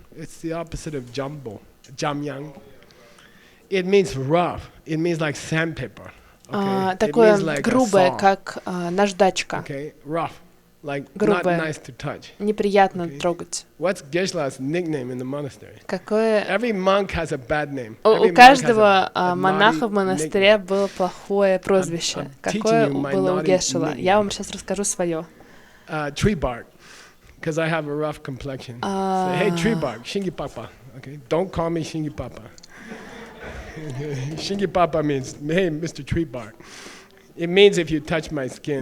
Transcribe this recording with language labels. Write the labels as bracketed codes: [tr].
[en] It's the opposite of jumbo. Jamyang. It means rough. It means like sandpaper. Okay. [ru] Такое грубое, как наждачка. [en] Okay. Rough. Like not nice to touch. [ru] Неприятно трогать. [en] What's Geshe-la's nickname in the monastery? Every monk has a bad name. [ru] У каждого монаха в монастыре было плохое прозвище. Какое было у Geshe-la? Я вам сейчас расскажу свое. [en] Tree bark, because I have a rough complexion. Say, hey, tree bark, Shingi Papa. Okay, don't call me Shingi Papa. Shingi Papa means, hey, Mr. Tree bark. It means if you touch my skin,